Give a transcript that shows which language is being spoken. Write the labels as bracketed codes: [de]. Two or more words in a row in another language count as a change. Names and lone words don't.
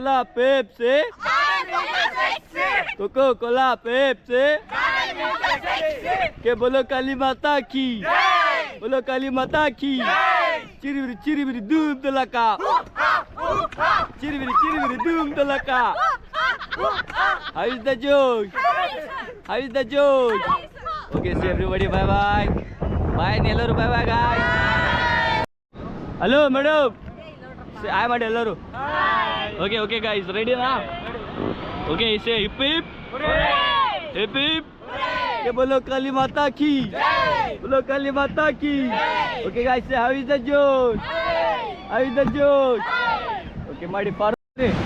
[en] Cola, Pepsi. Coca-Cola, Pepsi. [hi] के बोलो काली माता की, बोलो काली माता की. चिरिबिरी धूम धड़का, चिरिबिरी धूम धड़का. [en] How is the joke? How is the joke? Okay, see everybody, bye bye. Bye, Nellaru, bye bye guys. Hello, madam. Say hi, madam. Nellaru. Okay, okay guys, ready now? Okay, say hip hip. Hip hip. [hi] Okay, बोलो काली माता की, बोलो काली माता की. [en] Okay guys, say how is the joke? How is the joke? [kn] Okay, ಮಾಡಿ ಫಾರ್ವರ್ಡ್.